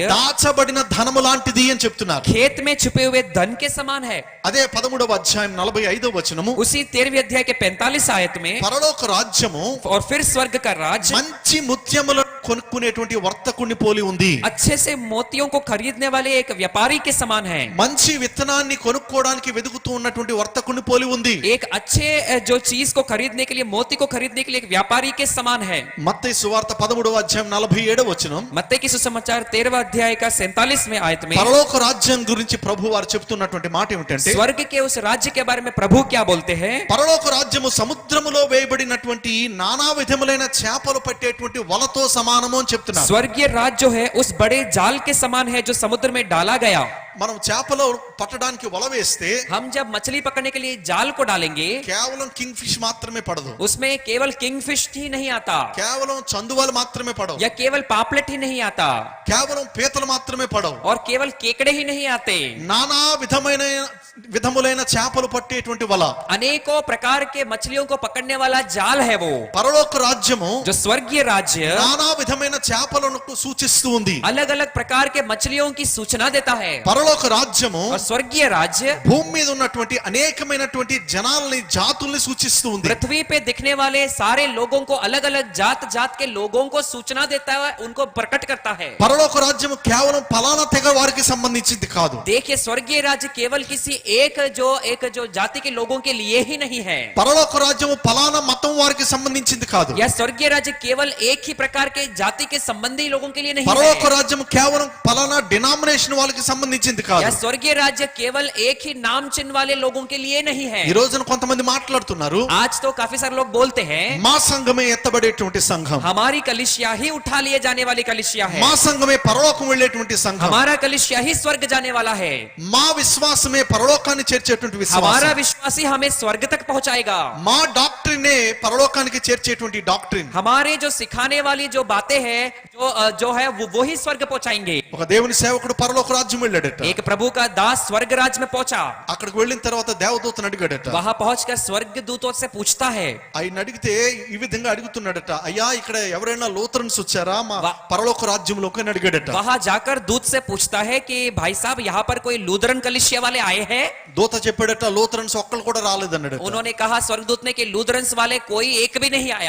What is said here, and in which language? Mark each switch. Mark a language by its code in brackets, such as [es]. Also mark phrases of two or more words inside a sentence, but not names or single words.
[te] దాచబడిన ధనము లాంటిది అని చెప్తున్నారు. [hi] खेत में छुपे हुए धन के समान है. [te] అదే 13వ అధ్యాయం 45వ వచనము [hi] उसी 13वीं अध्याय के 45 आयत में [te] పరలోక రాజ్యము [hi] और फिर स्वर्ग का राज्य [te] మంచి ముత్యములను కొనుక్కునేటువంటి వర్తకుడిని పోలి ఉంది. [hi] अच्छे से मोतियों को खरीदने वाले एक व्यापारी के समान है. [te] మంచి విత్తనాన్ని కొనుక్కోవడానికి వెదుకుతూ ఉన్నటువంటి వర్తకుడిని పోలి ఉంది. [hi] एक अच्छे जो चीज को खरीदने के लिए, मोती को खरीदने के लिए एक व्यापारी के समान है. [te] మత్తయి సువార్త 13వ అధ్యాయం 47వ వచనం. [hi] मत्ती की सुसमाचार 13वां अध्याय का 47वें आयत में [te] పరలోక రాజ్యం గురించి ప్రభు వారు చెప్తున్నటువంటి మాట ఏమిటంటే, [hi] स्वर्ग के उस राज्य के बारे में प्रभु क्या बोलते हैं? [te] పరలోక రాజ్యము సముద్రములో వేయబడినటువంటి నానా విధములైన చేపలు పట్టేటువంటి వలతో సమానము అని చెప్తున్నారు. [hi] स्वर्गीय राज्य जो है उस बड़े जाल के समान है जो समुद्र में डाला गया. [te] మనం చేపలు పట్టడానికి వల వేస్తే [hi] हम जब मछली पकड़ने के लिए जाल को डालेंगे, [te] కేవలం [en] king fish [te] మాత్రమే పడదు, [hi] उसमें केवल किंगफिश ही नहीं आता, [te] కేవలం చందువాలు మాత్రమే పడవు, [hi] या केवल पापलेट ही नहीं आता, [te] కేవలం పీతలు మాత్రమే పడవు, [hi] और केवल केकड़े ही नहीं आते. [te] నానా విధములైన చేపలు పట్టేటువంటి వల. [hi] अनेकों प्रकार के मछलियों को पकड़ने वाला जाल है वो. [te] పరలోక రాజ్యము [hi] जो स्वर्गीय राज्य [te] నానా విధమైన చేపలను సూచిస్తూ ఉంది. [hi] अलग अलग प्रकार के मछलियों की सूचना देता है. [te] పరలోక రాజ్యము [hi] और स्वर्गीय राज्य [te] భూమి మీద ఉన్నటువంటి అనేకమైనటువంటి జనాల్ని జాతుల్ని సూచిస్తూ ఉంది. [hi] पृथ्वी पे दिखने वाले सारे लोगों को, अलग अलग जात जात के लोगों को सूचना देता है, उनको प्रकट करता है. [te] పరలోక రాజ్యము కేవలం ఫలానా తెగ వారికి సంబంధించింది కాదు. [hi] देखिए, स्वर्गीय राज्य केवल किसी एक जो जाति के लोगों के लिए ही नहीं है. [te] పరలోక రాజ్యము ఫలానా మతం వారికి సంబంధించింది కాదు. [hi] यह स्वर्गीय राज्य केवल एक ही प्रकार के जाति के संबंधी लोगों के लिए नहीं [te] పరలోక [hi] है. [te] రాజ్యము కేవలం ఫలానా డినామినేషన్ వాళ్ళకి సంబంధించింది కాదు. [hi] यह स्वर्गीय राज्य केवल एक ही नाम चिन्ह वाले लोगों के लिए नहीं है. [te] ఈ రోజున కొంతమంది మాట్లాడుతున్నారు, [hi] आज तो काफी सारे लोग बोलते हैं [te] మా సంఘమే ఎత్తబడేటువంటి సంఘం, [hi] हमारी कलिसिया ही उठा लिए जाने वाली कलिसिया है, [te] మా సంఘమే పరలోకం వెళ్ళేటువంటి సంఘం, [hi] हमारा कलिसिया ही स्वर्ग जाने वाला है, [te] మా విశ్వాసమే పరలోకాన్ని చేర్చేటువంటి [hi] हमारा [te] విశ్వాసం, [hi] विश्वासी हमें स्वर्ग तक पहुंचाएगा, [te] మా డాక్ట్రినే పరలోకానికి చేర్చేటువంటి డాక్ట్రిన్. [hi] हमारे जो सिखाने वाली जो बातें हैं जो है वो ही स्वर्ग पहुंचाएंगे. [te] ఒక దేవుని సేవకుడు పరలోక రాజ్యం వెళ్ళాడట. [hi] एक प्रभु का दास स्वर्ग राज्य में पहुंचा. [te] అక్కడికి వెళ్ళిన తర్వాత దేవదూతను అడిగాడట. [hi] वहां पहुंचकर स्वर्ग दूतों से पूछता है. [te] ఆయన అడిగితే ఈ విధంగా అడుగుతున్నాడట, అయ్యా ఇక్కడ ఎవరైనా లూథరన్స్ వచ్చారా మా వా- పరలోక రాజ్యంలోకి అని అడిగాడట. [hi] वहां जाकर दूत से पूछता है कि भाई साहब, यहाँ पर कोई लूथरन कलिसिया वाले आए हैं? [te] దూత చెప్పాడట, లూథరన్స్ ఒక్కళ్ళు కూడా రాలేదన్నాడట. [hi] उन्होंने कहा स्वर्गदूत ने कि लूथरन्स वाले कोई एक भी नहीं आया.